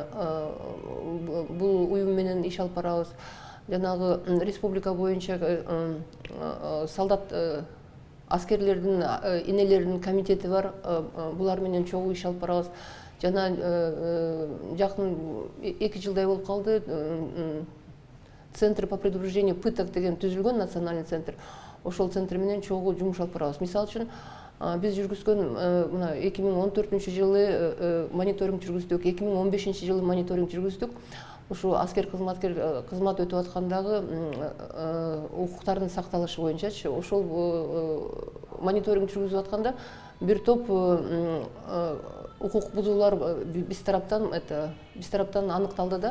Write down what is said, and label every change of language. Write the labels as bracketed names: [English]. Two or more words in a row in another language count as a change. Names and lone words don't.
[Kyrgyz] Бул уюм менен иш алып барабыз. Жанагы республика боюнча солдат аскерлердин энелеринин комитети бар. Булар менен чогуу иш алып барабыз. Жана жакын 2 жылдай болуп калды. [Russian] центр по предупреждению пыток [Kyrgyz] деген түзүлгөн, [Russian] национальный центр. [Kyrgyz] Ошол центр менен чогуу жумуш алып барабыз. Мисалы үчүн биз жүргүзгөн мына 2014 мониторинг жүргүздүк, 2015 жылы мониторинг жүргүздүк. Ушу аскер кызмат өтүп аткандагы укуктардын сакталышы боюнчачы, ошол мониторинг жүргүзүп атканда бир топ укук бузуулар биз тараптан аныкталды да.